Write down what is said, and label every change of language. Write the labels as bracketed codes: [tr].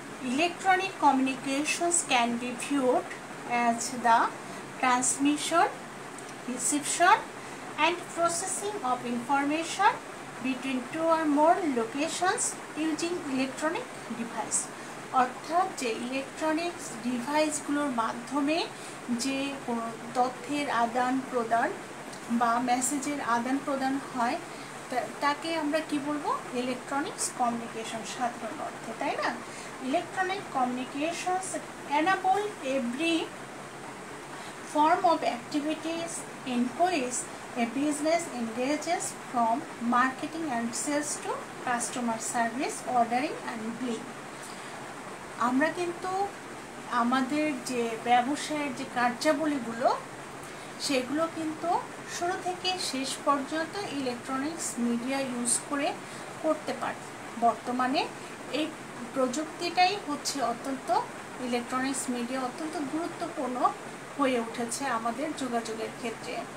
[en] Electronic communications can be viewed as the transmission, reception and processing of information between two or more locations using electronic device. [bn] অর্থাৎ যে electronics ডিভাইসগুলোর মাধ্যমে যে কোনো তথ্যের আদান প্রদান বা মেসেজের আদান প্রদান হয় তাকে আমরা কি বলবো? ইলেকট্রনিক্স কমিউনিকেশন সাধারণ অর্থে, তাই না? [en] Electronic communications enable every form of activities in which a business engages, from marketing and sales to customer service, ordering and billing। [bn] আমরা কিন্তু আমাদের যে ব্যবসায়ের যে কার্যাবলীগুলো সেগুলো কিন্তু শুরু থেকে শেষ পর্যন্ত ইলেকট্রনিক্স মিডিয়া ইউজ করে করতে পারি। বর্তমানে এই প্রযুক্তিটাই হচ্ছে ইলেকট্রনিক্স মিডিয়া অত্যন্ত গুরুত্বপূর্ণ হয়ে উঠেছে আমাদের যোগাযোগের ক্ষেত্রে।